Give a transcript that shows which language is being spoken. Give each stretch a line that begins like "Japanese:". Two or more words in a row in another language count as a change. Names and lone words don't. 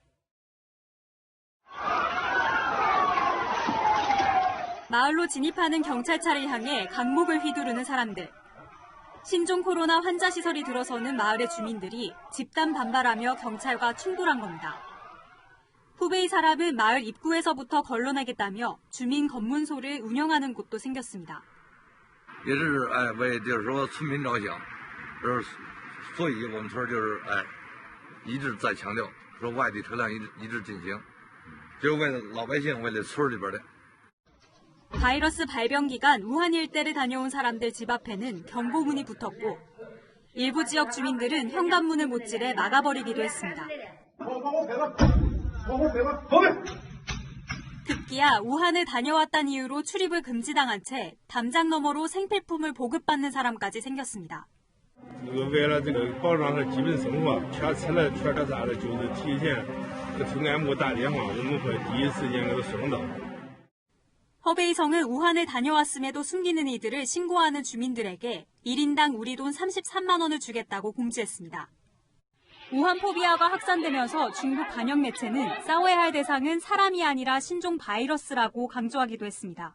Korean: 마을로 진입하는 경찰차를 향해 강목을 휘두르는 사람들. 신종 코로나 환자 시설이 들어서는 마을의 주민들이 집단 반발하며 경찰과 충돌한 겁니다. 후베이 사람은 마을 입구에서부터 걸러내겠다며 주민 검문소를 운영하는 곳도 생겼습니다.
Chinese: 也是为就是说村民着想，所以我们村就是一直在强调说外地车辆一直进行，就为了老百姓，为了村里边的。
Korean: 바이러스 발병 기간 우한 일대를 다녀온 사람들 집 앞에는 경고문이 붙었고 일부 지역 주민들은 현관문을 못질해 막아버리기도 했습니다. 급기야 우한을 다녀왔다는 이유로 출입을 금지당한 채 담장 너머로 생필품을 보급받는 사람까지 생겼습니다.
Chinese: 为了这个保障他基本生活，全车来全干啥的，就是提前给村干部打电话，我们会第一时间给他送到。
Korean: 허베이성은 우한을 다녀왔음에도 숨기는 이들을 신고하는 주민들에게 1인당 우리 돈 33만 원을 주겠다고 공지했습니다. 우한 포비아가 확산되면서 중국 관영 매체는 싸워야 할 대상은 사람이 아니라 신종 바이러스라고 강조하기도 했습니다.